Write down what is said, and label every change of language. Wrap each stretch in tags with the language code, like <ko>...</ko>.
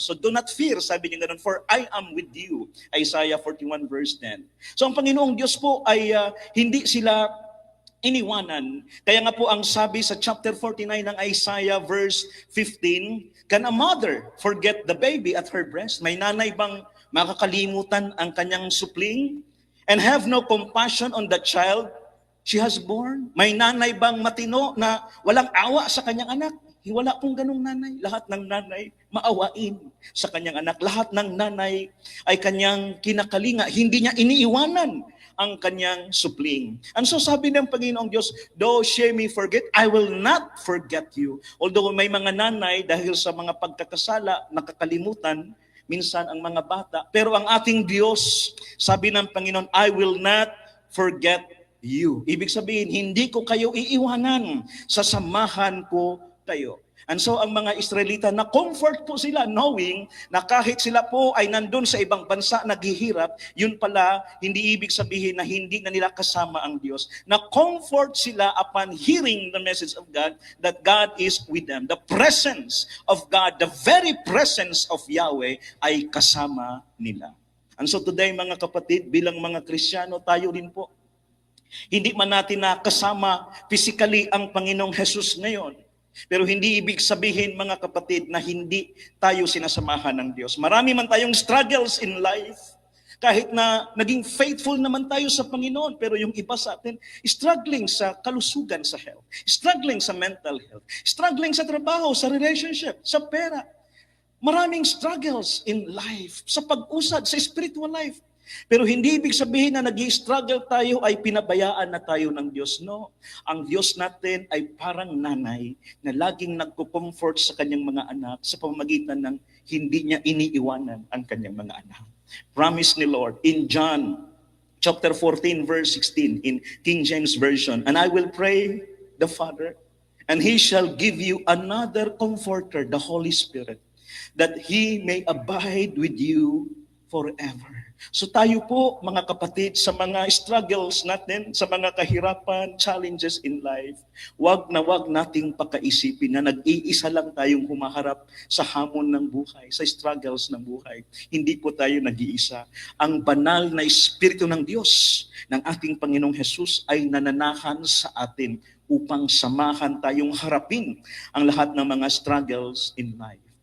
<en>So do not fear,</en> <tl>sabi niya ganun,</tl> <en>for I am with you. Isaiah 41 verse 10.</en> <tl>So ang Panginoong Diyos po ay hindi sila iniwanan. Kaya nga po ang sabi sa chapter 49 ng Isaiah verse 15,</tl> <en>can a mother forget the baby at her breast?</en> <tl>May nanay bang makakalimutan ang kanyang supling?</tl> <en>And have no compassion on the child she has born?</en> <tl>May nanay bang matino na walang awa sa kanyang anak? Wala pong ganung nanay. Lahat ng nanay maawain sa kanyang anak. Lahat ng nanay ay kanyang kinakalinga. Hindi niya iniiwanan ang kanyang supling.</tl> <en>And so</en> <tl>sabi ng Panginoong Diyos,</tl> <en>though she may forget, I will not forget you.</en> <tl>Although may mga nanay dahil sa mga pagkakasala, nakakalimutan minsan ang mga bata. Pero ang ating Diyos, sabi ng Panginoon,</tl> <en>I will not forget you.</en> <tl>Ibig sabihin, hindi ko kayo iiwanan. Sasamahan ko kayo. And so ang mga Israelita, na-comfort po sila knowing na kahit sila po ay nandun sa ibang bansa naghihirap, yun pala hindi ibig sabihin na hindi na nila kasama ang Diyos. Na-comfort sila</tl> <en>upon hearing the message of God that God is with them. The presence of God, the very presence of Yahweh</en> <tl>ay kasama nila. And so today mga kapatid, bilang mga Kristiyano, tayo din po. Hindi man natin nakasama physically ang Panginoong Jesus ngayon. Pero hindi ibig sabihin mga kapatid na hindi tayo sinasamahan ng Diyos. Marami man tayong</tl> <en>struggles in life.</en> <tl>Kahit na naging faithful naman tayo sa Panginoon, pero yung iba sa atin, struggling sa kalusugan sa health, struggling sa mental health, struggling sa trabaho, sa relationship, sa pera. Maraming struggles in life, sa pag-usad, sa spiritual life. Pero hindi ibig sabihin na nag-i-struggle tayo ay pinabayaan na tayo ng Diyos. No. Ang Diyos natin ay parang nanay na laging nagko-comfort sa kanyang mga anak sa pamamagitan ng hindi niya iniiwanan ang kanyang mga anak. Promise ni Lord</tl> <en>in John chapter 14 verse 16 in King James Version, and I will pray the Father, and He shall give you another comforter, the Holy Spirit, that He may abide with you forever.</en> <tl>So tayo po, mga kapatid, sa mga struggles natin, sa mga kahirapan,</tl> <en>challenges in life,</en> <tl>wag nating pakaisipin na nag-iisa lang tayong humaharap sa hamon ng buhay, sa struggles ng buhay. Hindi po tayo nag-iisa. Ang banal na Espiritu ng Diyos, ng ating Panginoong Jesus, ay nananahan sa atin upang samahan tayong harapin ang lahat ng mga</tl> <en>struggles in life.</en>